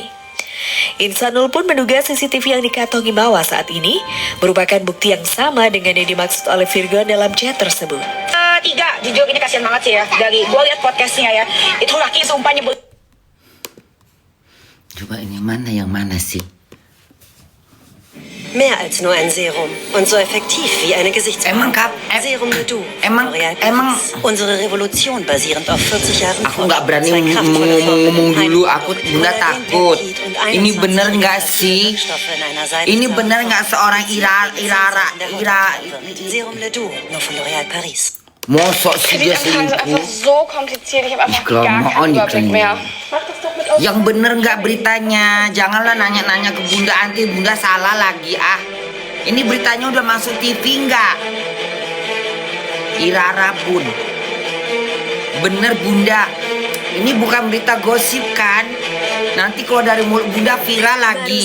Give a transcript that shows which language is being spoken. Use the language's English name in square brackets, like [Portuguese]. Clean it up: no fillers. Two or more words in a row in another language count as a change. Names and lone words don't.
[Indonesian] Insanul pun menduga CCTV yang dikantongi Mawa saat ini merupakan bukti yang sama dengan yang dimaksud oleh Virgon dalam chat tersebut. Tiga, jujur ini kasihan banget sih ya, dari gue lihat podcastnya ya, itu laki sumpah nyebut. Coba ini yang mana sih? [German] Mehr als nur ein Serum und so effektiv wie eine [Indonesian] Emang [German] Serum Ledoux. [Indonesian] emang [German] Unsere Revolution basierend auf 40 Jahren [Indonesian] aku nggak berani ngomong dulu, aku Bunda takut. Ini bener nggak sih? Ini bener nggak seorang Ira [German] Serum Ledoux, nur von L'Oréal Paris. [Indonesian] mosok sih dia selingkuh? [German] so kompliziert, ich habe [Indonesian] Kelamaan nih. Yang bener nggak beritanya? Janganlah nanya-nanya ke Bunda, nanti Bunda salah lagi ah. Ini beritanya udah masuk TV nggak? Irara pun. Bener Bunda. Ini bukan berita gosip kan? Nanti kalau dari mulut Bunda viral lagi.